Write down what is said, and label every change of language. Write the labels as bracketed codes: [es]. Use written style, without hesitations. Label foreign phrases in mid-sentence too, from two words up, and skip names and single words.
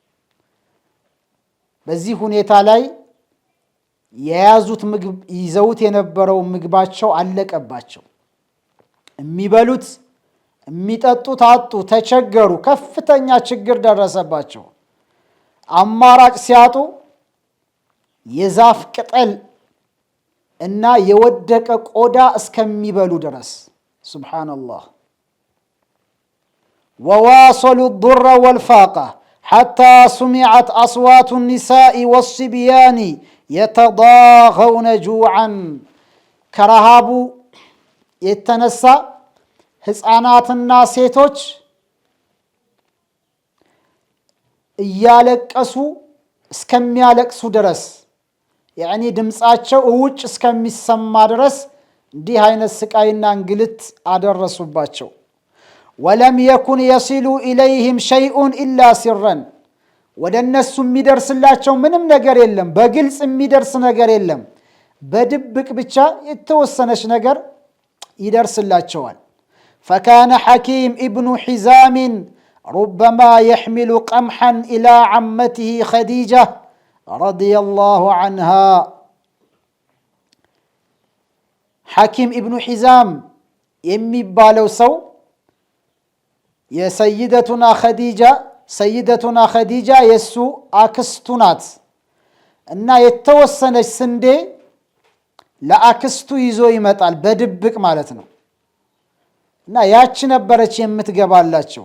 [am] በዚህ ሁኔታ ላይ የያዙት ምግብ ይዘውት የነበረው ምግባቸው አለቀባቸው። የሚበሉት የሚጠጡት አጡ፣ ተቸገሩ፣ ከፍተኛ ችግር ደረሰባቸው። አማራጭ ሲያጡ የዛፍ ቅጠል እና የወደቀ ቆዳ እስከሚበሉ ድረስ ሱብሃነላህ። [ar] ወዋሰሉ الضر والفاقة حتى سمعت أصوات النساء والصبيان يتضاغون جوعا. [am] ከረሃቡ የተነሳ ህፃናትና ሴቶች እያለቀሱ እስከሚያለቅሱ ድረስ ያኒ ድምጻቸው ውጭ እስከሚሰማ ድረስ እንዲህ አይነት ስቃይና እንግልት አደረሱባቸው። [ar] ولم يكن يصل إليهم شيئا إلا سرا፣ [am] ወደ እነሱ የሚደርስላቸው ምንም ነገር የለም፣ በግልጽ የሚደርስ ነገር የለም። በድብቅ ብቻ የተወሰነች ነገር ይደርስላቸዋል። [ar] فكان حكيم ابن حزام ربما يحمل قمحا إلى عمته خديجة رضي الله عنها. [am] حكيم ابن حزام የሚባለው ሰው ሰይደቱና ኸዲጃ የሱ አክስቱ ናት እና የተወሰነች ስንዴ ለአክስቱ ይዞ ይመጣል በድብቅ ማለት ነው። እና ያቺ ነበረች የምትገባላቸው።